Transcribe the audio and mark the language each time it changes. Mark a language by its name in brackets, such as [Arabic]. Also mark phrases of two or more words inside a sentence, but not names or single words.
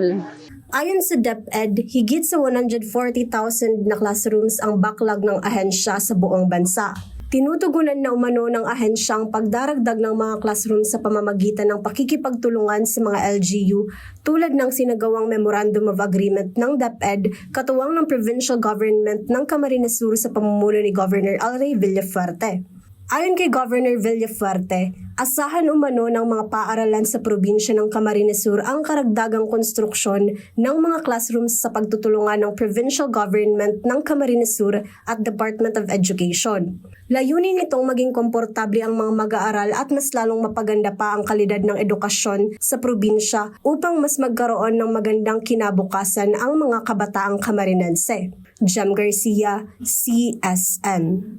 [Filipino] Ayon sa DepEd, higit sa 140,000 na classrooms ang backlog ng ahensya sa buong bansa. Tinutugunan na umano ng ahensya ang pagdaragdag ng mga classroom sa pamamagitan ng pakikipagtulungan sa mga LGU tulad ng sinagawang Memorandum of Agreement ng DepEd katuwang ng Provincial Government ng Camarines Sur sa pamumuno ni Governor Alray Villafuerte. Ayon kay Governor Villafuerte, asahan umano ng mga paaralan sa probinsya ng Camarines Sur ang karagdagang konstruksyon ng mga classrooms sa pagtutulungan ng Provincial Government ng Camarines Sur at Department of Education. Layunin nitong maging komportable ang mga mag-aaral at mas lalong mapaganda pa ang kalidad ng edukasyon sa probinsya upang mas magkaroon ng magandang kinabukasan ang mga kabataang Camarinense. Jem Garcia, CSN.